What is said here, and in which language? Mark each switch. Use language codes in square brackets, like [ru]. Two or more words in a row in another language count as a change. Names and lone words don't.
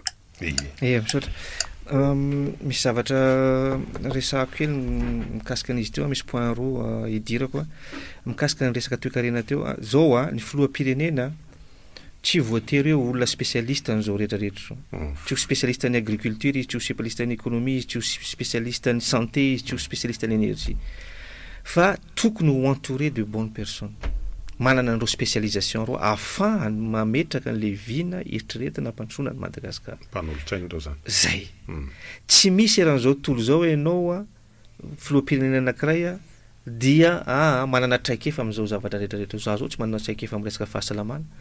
[mg] misaotra misy zavatra resahako kely mikasika an'izy teo misy point roa hidirako mikasika ny resaka toekarena teo zao ny filoham-pirenena tsy voatery hoe olona spécialiste an'izao rehetrarehetra zao tsy ho spécialiste ny agriculture izy tsy ho spécialiste ny économie izy tsy ho spécialiste ny santé izy tsy ho spécialiste ny énergie fa tokony ho [fr] entouré de bonnes personnes [mg] manana an'ireo spécialisation reo afahany mametraka an'le vina eritreretina ampandrosoana ny Madagasikara mpanolotrainy reo zany zay tsy misy eran'izao tontolo zao ianao filoham-pirenena anankiray dia manana traikefa amin'izao zavatra rehetrarehetra za zao tsy manana traikefa amin'ny resaka fahasalamana